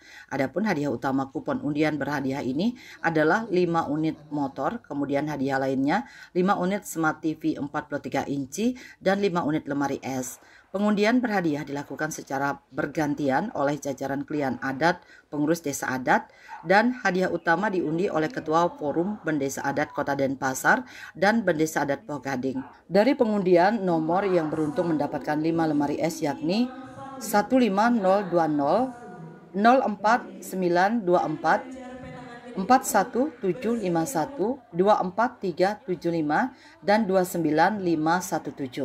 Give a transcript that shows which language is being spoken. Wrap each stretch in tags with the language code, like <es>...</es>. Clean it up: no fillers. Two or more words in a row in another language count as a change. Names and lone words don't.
<id>Adapun hadiah utama kupon undian berhadiah ini adalah 5 unit motor, kemudian hadiah lainnya 5 unit Smart TV 43 inci dan 5 unit lemari es. Pengundian berhadiah dilakukan secara bergantian oleh jajaran klien adat, pengurus desa adat, dan hadiah utama diundi oleh Ketua Forum Bendesa Adat Kota Denpasar dan Bendesa Adat Poh Gading. Dari pengundian, nomor yang beruntung mendapatkan 5 lemari es yakni 15020, 04924, 41751, 24375, dan 29517.</id>